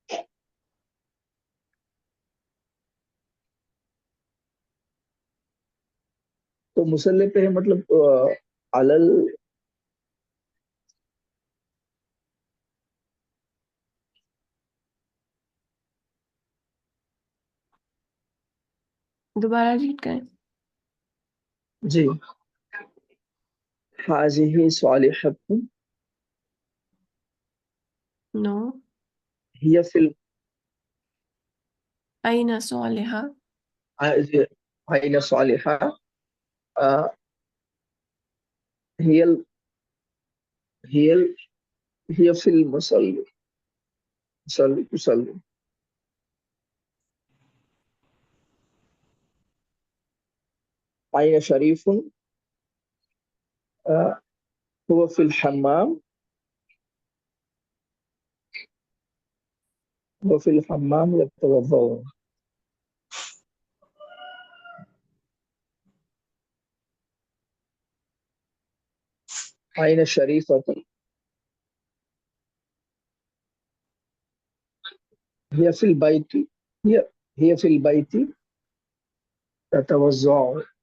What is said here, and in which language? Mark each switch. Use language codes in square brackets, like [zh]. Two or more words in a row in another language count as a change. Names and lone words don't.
[hi] तो मुसल्ले पे है मतलब अलल। दोबारा रीड करें। [ar] जी। هذه صالحة, नो। هي في, أين صالحة. أين صالحة، هي، هي، هي في مصلى، مصلى تصلي. أين شريف, هو في الحمام، هو في الحمام يتوضأ. أين شريفة، هي في البيت، هي هي في البيت تتوضأ.